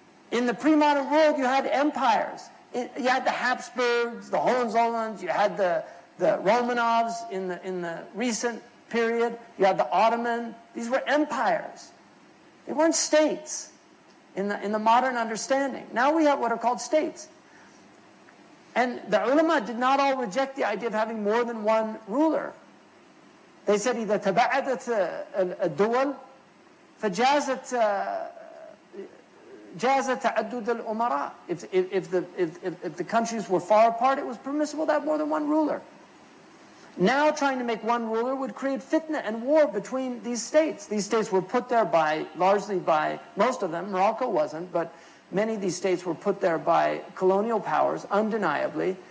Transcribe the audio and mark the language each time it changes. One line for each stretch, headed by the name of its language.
English: In the pre-modern world, you had empires. You had the Habsburgs, the Hohenzollerns, you had the Romanovs in the recent period, you had the Ottoman. These were empires. They weren't states in the modern understanding. Now we have what are called states. And the ulama did not all reject the idea of having more than one ruler. They said
Arabic: إذا تباعدت الدول فجازت جاز تعدد الأمراء.
English: If the countries were far apart, it was permissible to have more than one ruler. Now trying to make one ruler would create fitna and war between these states. These states were put there largely by, most of them, Morocco wasn't, but many of these states were put there by colonial powers, undeniably.